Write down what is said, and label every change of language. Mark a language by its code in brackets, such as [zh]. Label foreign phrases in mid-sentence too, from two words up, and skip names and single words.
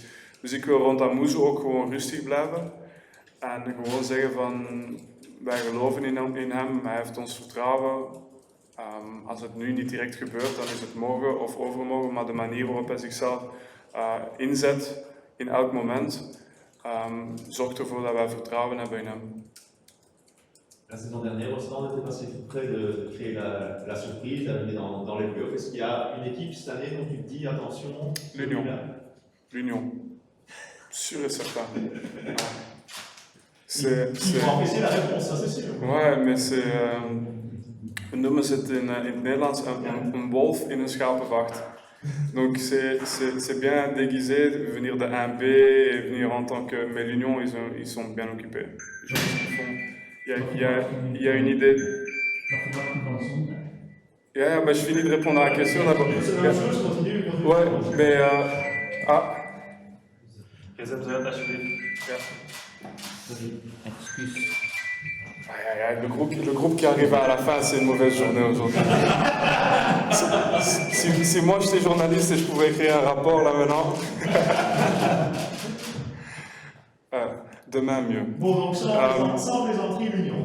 [nl] Dus ik wil rond Amuzu ook gewoon rustig blijven. En gewoon zeggen van, wij geloven in hem, hij heeft ons vertrouwen. Als het nu niet direct gebeurt, dan is het morgen of overmorgen, maar de manier waarop hij zichzelf inzet in elk moment, zorgt ervoor dat wij vertrouwen hebben in hem. [fr] La saison dernière, Ostende était passé tout près de créer la surprise, d'arriver dans les playoffs. Est-ce qu'il y a une équipe cette année dont tu te dis attention? L'Union. Sûr et certain. Ils vont apprécier la réponse, ça c'est sûr. Ouais, mais [nl] we noemen het in het Nederlands een wolf in een schapenvacht. [fr] Donc c'est bien déguisé de venir de 1B et venir en tant que... Mais l'Union, ils sont bien occupés. Il y a une idée. [nl] Ja, maar [fr] je finis de répondre à la question d'abord. Ouais, mais... [nl] Gezet uit alsjeblieft. Ja. Excuus. [fr] Le groupe qui arrive à la fin, c'est une mauvaise journée aujourd'hui. Si moi j'étais journaliste et je pouvais écrire un rapport là maintenant, demain mieux. Bon, donc sans plaisanterie, l'Union.